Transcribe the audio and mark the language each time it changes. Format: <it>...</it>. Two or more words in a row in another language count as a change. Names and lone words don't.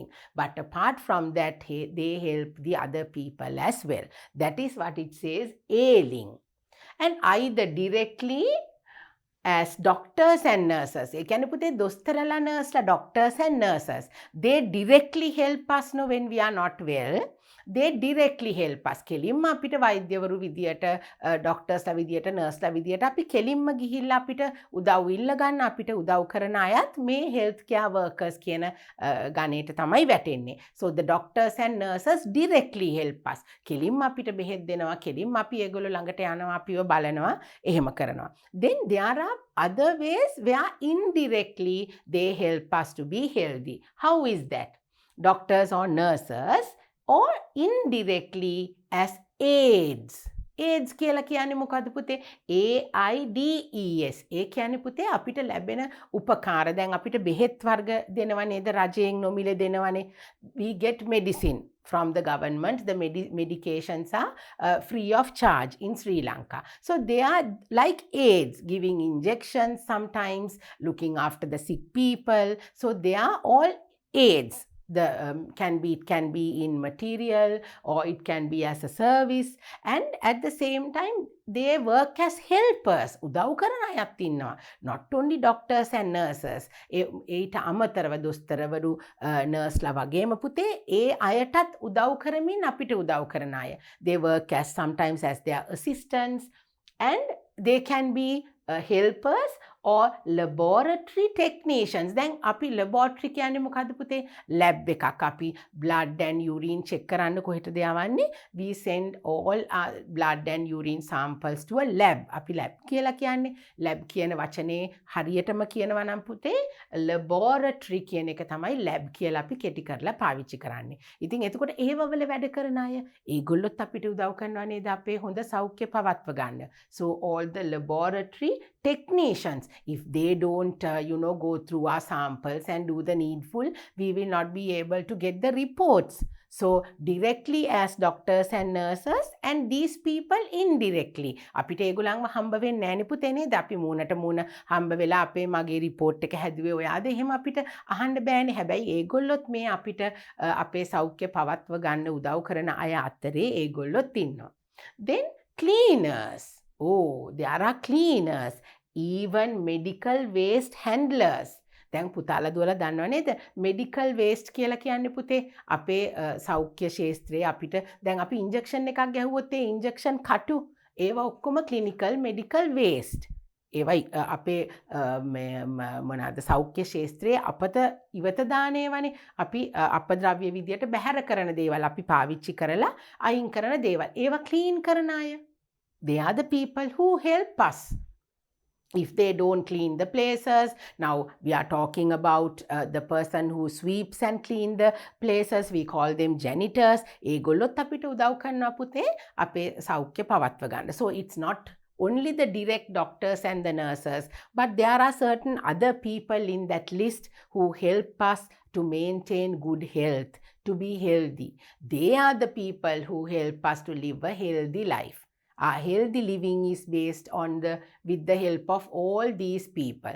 <en>But apart from that, they help the other people as well. That is what it says, ailing. And either directly as doctors and nurses.</en> <si>ඒ කියන්නේ පුතේ දොස්තරලා නර්ස්ලා</si> <en>doctors and nurses. They directly help us when we are not well. They directly help us.</en> <si>කෙලින්ම අපිට වෛද්‍යවරු විදියට ඩොක්ටර්ස්ලා විදියට නර්ස්ලා විදියට අපි කෙලින්ම ගිහිල්ලා අපිට උදව් ඉල්ල ගන්න අපිට උදව් කරන අයත් මේ</si> <en>healthcare workers</en> <si>කියන ගණයට තමයි වැටෙන්නේ.</si> <en>So the doctors and nurses directly help us.</en> <si>කෙලින්ම අපිට බෙහෙත් දෙනවා, කෙලින්ම අපි ඒගොල්ලෝ ළඟට යනවා, අපිව බලනවා, එහෙම කරනවා.</si> <en>Then there are other ways where indirectly they help us to be healthy. How is that? Doctors or nurses or indirectly as aids.</en> <si>AIDS කියලා කියන්නේ මොකද්ද පුතේ? AIDS. ඒ කියන්නේ පුතේ අපිට ලැබෙන උපකාර. දැන් අපිට බෙහෙත් වර්ග දෙනවා නේද? රජයෙන් නොමිලේ දෙනවනේ.</si> <en>We get medicine from the government. The medications are free of charge in Sri Lanka. So they are like aids, giving injections sometimes, looking after the sick people. So they are all aids. It can be in material or it can be as a service, and at the same time they work as helpers.</en> <si>උදව් කරන අයත් ඉන්නවා.</si> <en>Not only doctors and nurses.</en> <si>ඒට අමතරව දොස්තරවරු නර්ස්ලා වගේම පුතේ ඒ අයටත් උදව් කරමින් අපිට උදව් කරන අය.</si> <en>They work as sometimes as their assistants, and they can be helpers or laboratory technicians.</en> <si>දැන් අපි laboratory කියන්නේ මොකද්ද පුතේ? lab එකක්. අපි</si> <en>blood and urine check</en> <si>කරන්න කොහෙටද යවන්නේ?</si> <en>We send all our blood and urine samples to a lab.</en> <si>අපි lab කියලා කියන්නේ. lab කියන වචනේ හරියටම කියනවා නම් පුතේ laboratory කියන එක තමයි lab කියලා අපි කෙටි කරලා පාවිච්චි කරන්නේ. ඉතින් එතකොට ඒව වල වැඩ කරන අය ඒගොල්ලොත් අපිට උදව් කරනවා නේද අපේ හොඳ සෞඛ්‍ය පවත්ව ගන්න.</si> <en>So all the laboratory technicians, if they don't go through our samples and do the needful, we will not be able to get the reports. So directly as doctors and nurses, and these people indirectly</en> <si>අපිට ඒගොල්ලන්ව හම්බ වෙන්නේ නැහැ නේ පුතේ නේද? අපි මූණට මූණ හම්බ වෙලා අපේ මගේ report එක හැදුවේ ඔයාද? එහෙම අපිට අහන්න බෑනේ. හැබැයි ඒගොල්ලොත් මේ අපිට අපේ සෞඛ්‍ය පවත්ව ගන්න උදව් කරන අය අතරේ ඒගොල්ලොත් ඉන්නවා.</si> <en>Then cleaners. Oh, there are cleaners. Even medical waste handlers.</en> <si>දැන් පුතාලා දුවලා දන්නව නේද?</si> <en>medical waste</en> <si>කියලා කියන්නේ පුතේ අපේ සෞඛ්‍ය ශාස්ත්‍රයේ අපිට දැන් අපි ඉන්ජෙක්ෂන් එකක් ගැහුවොත් ඒ ඉන්ජෙක්ෂන් කටු ඒවා ඔක්කොම</si> <en>clinical medical waste.</en> <si>ඒවා අපේ මොනවාද සෞඛ්‍ය ශාස්ත්‍රයේ අපත ඉවත දාන ඒවානේ. අපි අපද්‍රව්‍ය විදියට බැහැර කරන දේවල් අපි පාවිච්චි කරලා අයින් කරන දේවල්. ඒවා clean කරන අය.</si> <en>They are the people who help us. If they don't clean the places, now we are talking about the person who sweeps and clean the places, we call them janitors.</en> <si>ඒගොල්ලොත් අපිට උදව් කරනවා පුතේ අපේ සෞඛ්‍ය පවත්ව ගන්න.</si> <en>So it's not only the direct doctors and the nurses, but there are certain other people in that list who help us to maintain good health, to be healthy. They are the people who help us to live a healthy life. Our healthy living is based on with the help of all these people.</en>